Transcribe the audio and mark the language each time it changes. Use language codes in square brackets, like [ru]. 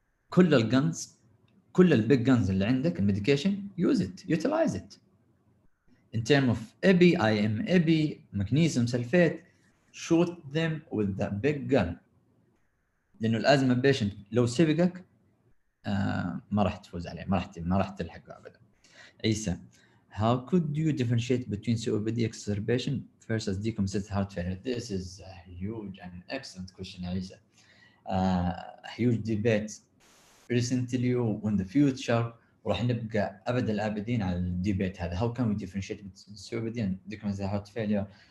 [ar] كل الجنز، كل البيج جنز اللي عندك الميديكيشن [en] use it, utilize it. In terms of EPI, IM EPI, magnesium sulfate, shoot them with the big gun. [ar] لأنه الأزمة بيشنت لو سبقك ما راح تفوز عليه، ما راح تلحقه أبدا. [en] عيسى, how could you differentiate between COPD exacerbation versus decompensated heart failure? This is a huge and excellent question, عيسى. Huge debate recently in the future. [ar] وراح نبقى أبد الآبدين على الديبيت هذا. [en] How can we differentiate between COPD and decompensated heart failure?